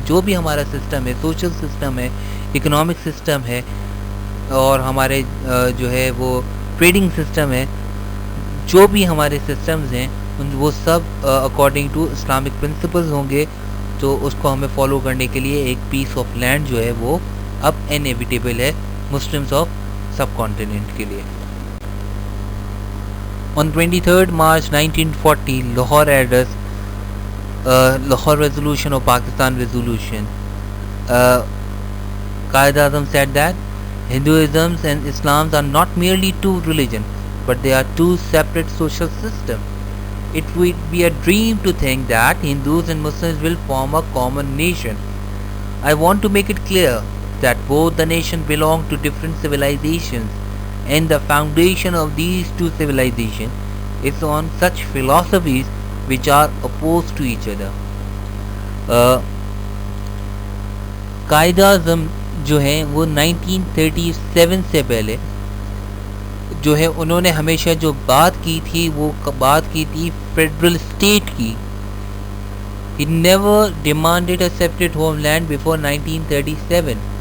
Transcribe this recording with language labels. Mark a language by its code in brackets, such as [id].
[ur] جو بھی ہمارا سسٹم ہے، سوشل سسٹم ہے، اکنامک سسٹم ہے، اور ہمارے جو ہے وہ ٹریڈنگ سسٹم ہے، جو بھی ہمارے سسٹمز ہیں وہ سب [en] according to Islamic principles [ur] ہوں گے. تو اس کو ہمیں فالو کرنے کے لیے ایک پیس آف لینڈ جو ہے وہ اب انیویٹیبل ہے مسلمز آف سب کانٹیننٹ کے لیے. [en] On 23rd March 1940, Lahore address, Lahore resolution or Pakistan resolution, Qaid Azam said that Hinduism and Islam are not merely two religions, but they are two separate social systems. It would be a dream to think that Hindus and Muslims will form a common nation. I want to make it clear that both the nations belong to different civilizations, and the foundation of these two civilizations is on such philosophies which are opposed to each other. [ur] Quaid Azam جو ہیں وہ 1937 سے پہلے جو ہے انہوں نے ہمیشہ جو بات کی تھی وہ بات کی تھی فیڈرل اسٹیٹ کی. [en] He never demanded a separate homeland before 1937.